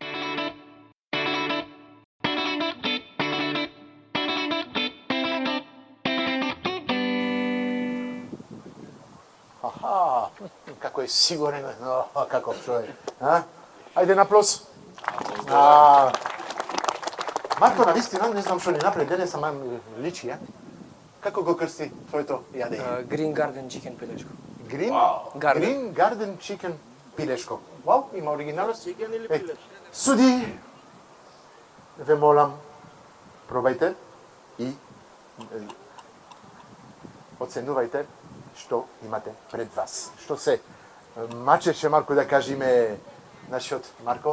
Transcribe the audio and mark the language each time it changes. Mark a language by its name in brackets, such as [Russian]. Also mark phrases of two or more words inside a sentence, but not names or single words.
[Macedonian] Аха, како е сигурен, како човек, а? Ајде на плюс. Марко, навистина, не знам што ни направи денес, ама личи, ја? Како го крсти твоето јадење? Green Garden Chicken пилешко. Green, Garden. Green Garden Chicken пилешко. Вау, има оригиналност. Суди, ве молам, пробајте и оценувајте што имате пред вас. Што се мачеше Марко да кажеме нашиот Марко?